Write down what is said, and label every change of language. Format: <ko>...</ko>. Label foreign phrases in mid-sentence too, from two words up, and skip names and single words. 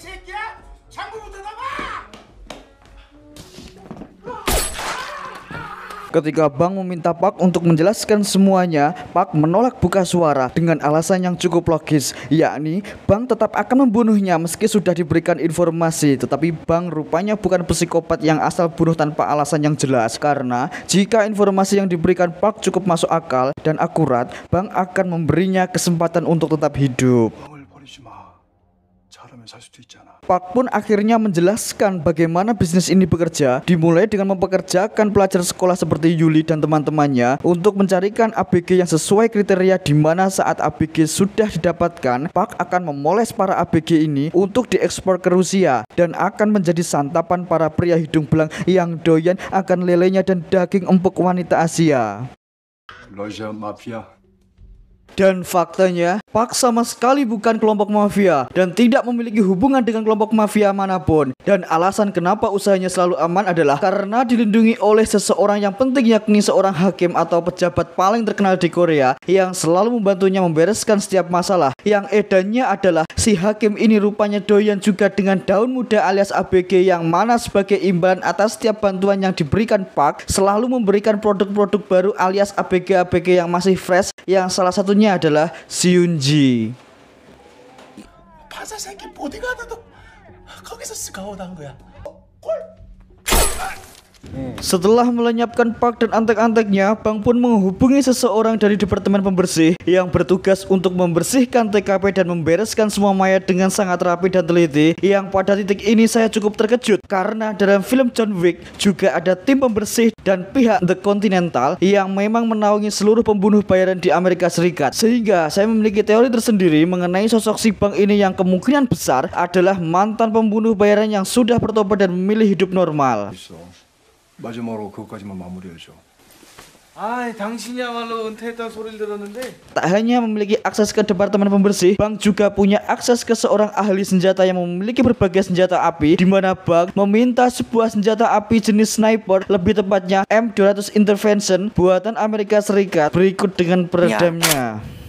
<id>Ketika Bang meminta Park untuk menjelaskan semuanya, Park menolak buka suara dengan alasan yang cukup logis, yakni Bang tetap akan membunuhnya meski sudah diberikan informasi. Tetapi Bang rupanya bukan psikopat yang asal bunuh tanpa alasan yang jelas, karena jika informasi yang diberikan Park cukup masuk akal dan akurat, Bang akan memberinya kesempatan untuk tetap hidup.</id> <ko>뻥을 버리지 마. 잘하면 살 수도 있잖아.</ko> <id>Park pun akhirnya menjelaskan bagaimana bisnis ini bekerja, dimulai dengan mempekerjakan pelajar sekolah seperti Yuli dan teman-temannya untuk mencarikan ABG yang sesuai kriteria, di mana saat ABG sudah didapatkan, Park akan memoles para ABG ini untuk diekspor ke Rusia dan akan menjadi santapan para pria hidung belang yang doyan akan lelenya dan daging empuk wanita Asia.</id> <ko>러시아 마피아.</ko> <id>Dan faktanya, Park sama sekali bukan kelompok mafia dan tidak memiliki hubungan dengan kelompok mafia manapun. Dan alasan kenapa usahanya selalu aman adalah karena dilindungi oleh seseorang yang penting, yakni seorang hakim atau pejabat paling terkenal di Korea yang selalu membantunya membereskan setiap masalah. Yang edannya adalah si hakim ini rupanya doyan juga dengan daun muda alias ABG, yang mana sebagai imbalan atas setiap bantuan yang diberikan Park selalu memberikan produk-produk baru alias ABG-ABG yang masih fresh, yang salah satunya adalah si Yunji.</id> <ko>파사 새끼 보디가드도 거기서 스카웃한 거야.</ko> <id>Setelah melenyapkan Park dan antek-anteknya, Bang pun menghubungi seseorang dari departemen pembersih yang bertugas untuk membersihkan TKP dan membereskan semua mayat dengan sangat rapi dan teliti. Yang pada titik ini saya cukup terkejut karena dalam film John Wick juga ada tim pembersih dan pihak The Continental yang memang menaungi seluruh pembunuh bayaran di Amerika Serikat. Sehingga saya memiliki teori tersendiri mengenai sosok si Bang ini yang kemungkinan besar adalah mantan pembunuh bayaran yang sudah bertobat dan memilih hidup normal.</id> <ko>있어. 마지막으로 그것까지만 마무리해줘. 아, 당신이야말로 은퇴했다는 소리를 들었는데.</ko> <id>Tak hanya memiliki akses ke departemen pembersih, Bang juga punya akses ke seorang ahli senjata yang memiliki berbagai senjata api, di mana Bang meminta sebuah senjata api jenis sniper, lebih tepatnya M200 Intervention buatan Amerika Serikat, berikut dengan peredamnya.</id>